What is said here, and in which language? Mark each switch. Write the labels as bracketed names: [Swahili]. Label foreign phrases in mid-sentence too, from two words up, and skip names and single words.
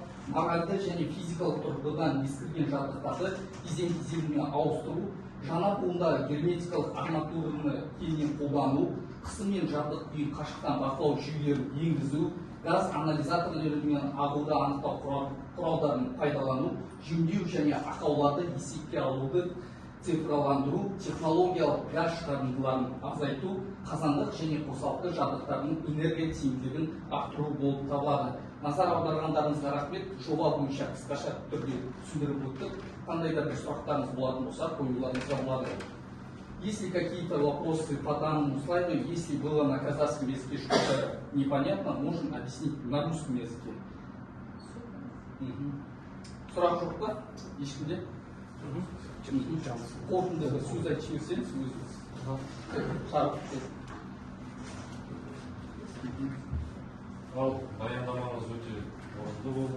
[Kazakh] Моральды және физикалық тұрғыдан ескірген жабдықтарды кезең-кезеңіне ауыстыру, жаңа буындағы герметикалық арматураны кеңінен қолдану, қысым мен жабдық күйін қашықтан бақылау жүйелерін енгізу, газ анализаторлары мен ағуды анықтау құралдарын пайдалану, жөндеу және ақауларды есепке алуды цифрландыру, технологиялық газ шығарындыларын азайту, қазандық және қосалқы жабдықтардың энергия тиімділігін арттыру болып табылады. Назар аударғандарыңызға рахмет. Жоба бойынша қысқаша түрде түсіндіріп өттік. Қандай да бір сұрақтарыңыз болатын болса, қоюларыңызға болады. [Russian] Если какие-то вопросы по данному слайду, если было на казахском языке что-то непонятно, можем объяснить на русском языке. [Kazakh] Сұрақ жоқ па? Ешкімде? Қорытынды бір сөз айтып жіберсеңіз өзіңіз. Ал баяндамаңыз өте орынды болды.